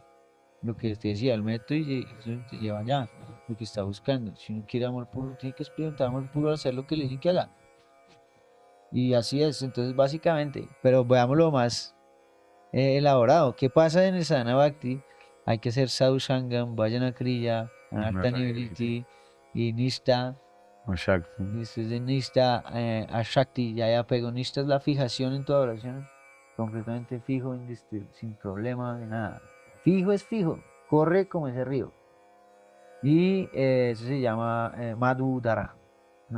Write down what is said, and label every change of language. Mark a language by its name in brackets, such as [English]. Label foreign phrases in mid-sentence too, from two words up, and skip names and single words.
[Spanish] Lo que te decía, el método y eso te lleva allá, lo que está buscando. Si uno quiere amor puro, tiene que experimentar amor puro al hacer lo que le dije que haga. Y así es, entonces básicamente, pero veámoslo más elaborado. ¿Qué pasa en el [Sanskrit] sadhana bhakti? [Spanish] Hay que hacer [Sanskrit] sadhu sangam, vajana kriya, anartha nivriti [Spanish] y nishta. O Shakti. Después de nishta a shakti, ya hay apego. Nishta es la fijación en tu adoración, completamente fijo, sin problema de nada. Fijo es fijo, corre como ese río. Y eso se llama madhudara, ¿no?